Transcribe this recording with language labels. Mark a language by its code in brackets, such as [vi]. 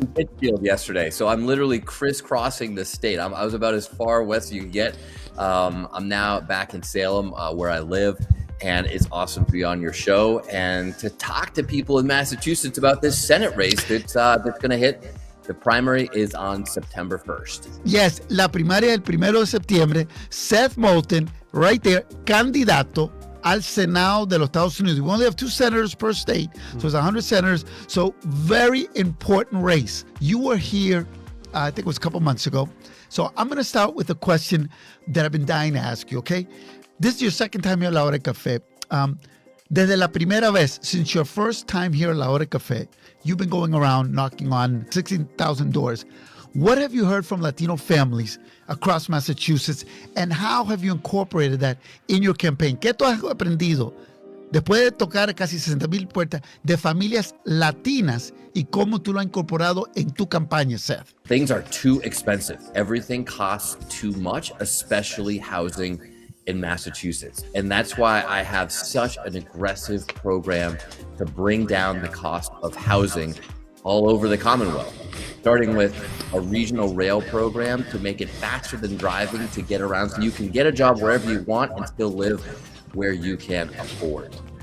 [en] I was in Pittsfield yesterday, so I'm literally crisscrossing the state. I was about as far west as you can get. I'm now back in Salem, where I live, and it's awesome to be on your show and to talk to people in Massachusetts about this Senate race that's going to hit. The primary is on September 1st. [es] Yes, la primaria el 1 de septiembre. Seth Moulton, [en] right there, [es] candidato al Senado de los Estados Unidos. [en] We only have 2 senators per state, so it's 100 senators. So very important race. You were here, I think it was a couple months ago. So I'm going to start with a question that I've been dying to ask you, okay? This is your second time here at La Hora del Café. [es] Desde la primera vez, [en] since your first time here at La Hora del Café, you've been going around knocking on 16,000 doors. What have you heard from Latino families across Massachusetts, and how have you incorporated that in your campaign? [es] ¿Qué tú has aprendido después de tocar casi 60,000 puertas de familias latinas y cómo tú lo has incorporado en tu campaña, Seth? [en] Things are too expensive. Everything costs too much, especially housing in Massachusetts. And that's why I have such an aggressive program to bring down the cost of housing all over the Commonwealth, starting with a regional rail program to make it faster than driving to get around, so you can get a job wherever you want and still live where you can afford.